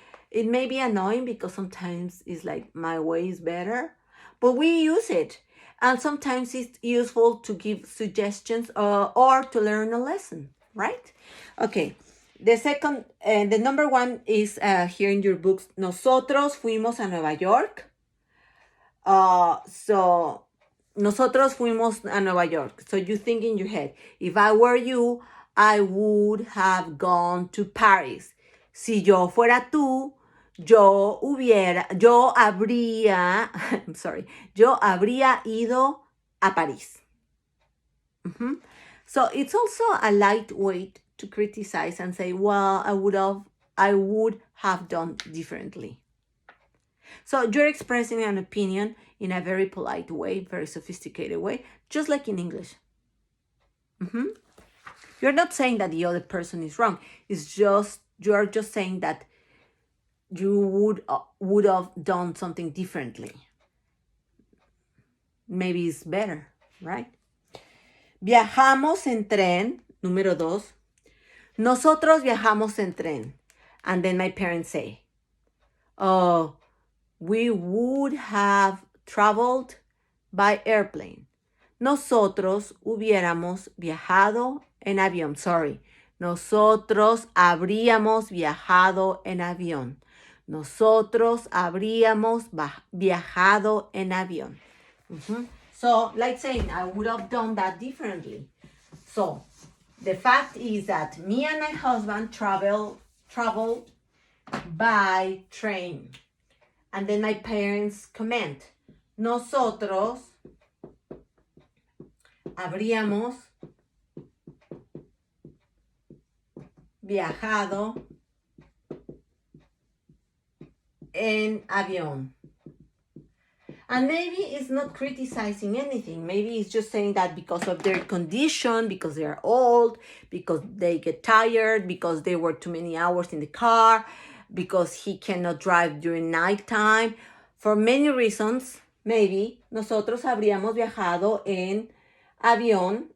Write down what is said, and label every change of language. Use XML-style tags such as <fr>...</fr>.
<en>It may be annoying because sometimes it's like my way is better, but we use it. And sometimes it's useful to give suggestions or to learn a lesson, right? Okay. The number 1 is here in your books.</en> <es>Nosotros fuimos a Nueva York.</es> <en>So</en> <es>nosotros fuimos a Nueva York.</es> <en>So you think in your head, if I were you, I would have gone to Paris.</en> <es>Si yo fuera tú, yo habría ido a París.</es> <en>So it's also a light way to criticize and say, well, I would have done differently. So you're expressing an opinion in a very polite way, very sophisticated way, just like in English. You're not saying that the other person is wrong. It's just, you're just saying that you would have done something differently. Maybe it's better, right?</en> <es>Viajamos en tren, número 2. Nosotros viajamos en tren.</es> <en>And then my parents say, oh, we would have traveled by airplane.</en> <es>Nosotros hubiéramos viajado en avión. Sorry. Nosotros habríamos viajado en avión. Nosotros habríamos viajado en avión.</es> <en>So, like saying, I would have done that differently. So, the fact is that me and my husband traveled by train. And then my parents comment,</en> <es>nosotros habríamos viajado en avión.</es> <en>And maybe it's not criticizing anything. Maybe it's just saying that because of their condition, because they are old, because they get tired, because they work too many hours in the car, because he cannot drive during nighttime. For many reasons, maybe</en> <es>nosotros habríamos viajado en avión.</es>